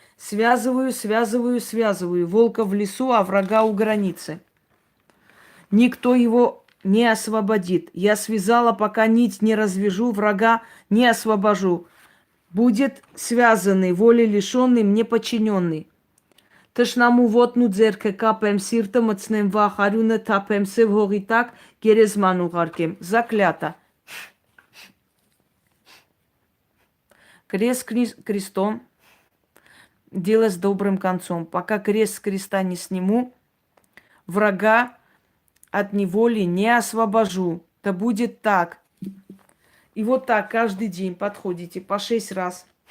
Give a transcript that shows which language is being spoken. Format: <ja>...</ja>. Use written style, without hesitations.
<ru>Связываю, связываю, связываю, волка в лесу, а врага у границы. Никто его не освободит. Я связала, пока нить не развяжу, врага не освобожу. Будет связанный, воли лишенный, мне подчиненный.</ru> <hy>Тышнаму вотну ձերքը կապեմ, սիրտը մտցնեմ վախ, արյունը թափեմ, սև հողի տակ գերեզման ուղարկեմ.</hy> <ru>Заклято. Крест крестом, дело с добрым концом. Пока крест с креста не сниму, врага от неволи не освобожу. Да будет так. И вот так каждый день подходите по 6 раз.</ru>